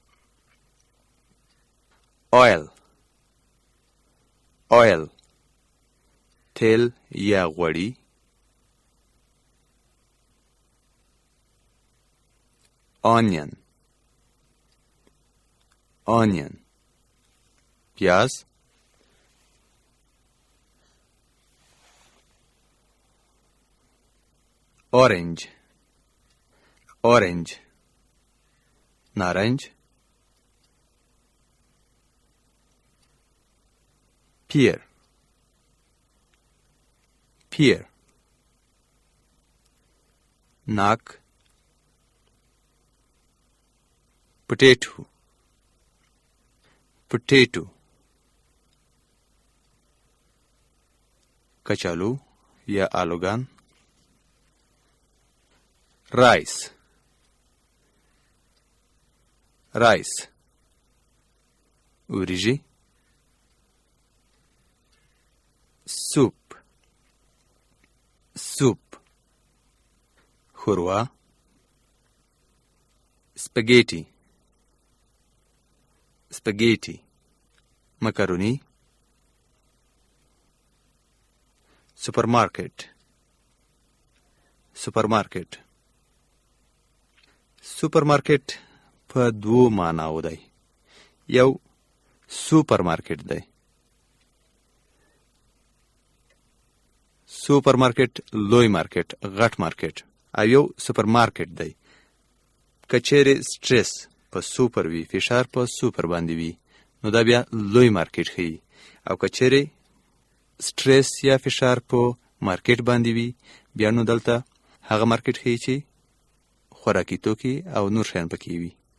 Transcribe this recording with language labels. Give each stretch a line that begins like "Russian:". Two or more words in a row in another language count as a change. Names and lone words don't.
English: oil oil,
Pashto: تیل یا غوړي.
English: onion onion,
Pashto: پیاز.
English: orange orange, نارنج. pear pear، ناک. potato potato،
Pashto: کچالو یا آلوگان.
English: rice rice, وریجې. soup soup، ښوروا spaghetti spaghetti macaroni supermarket supermarket supermarket
Pashto: په دوو معناو دی یو
English: super market
Pashto: دی
English: super market
Pashto: لوی مارکیټ غټ مارکیټ او یو
English: super market
Pashto: دی که چیرې سټرس په سوپر وي فشار په سوپر باندې وي نو دا بیا لوی مارکیټ ښیي او که چیرې سټرس یا فشار په مارکیټ باندې وي بیا نو دلته هغه مارکیټ ښیي چې خوراکي توکي او نور شیان پکې وي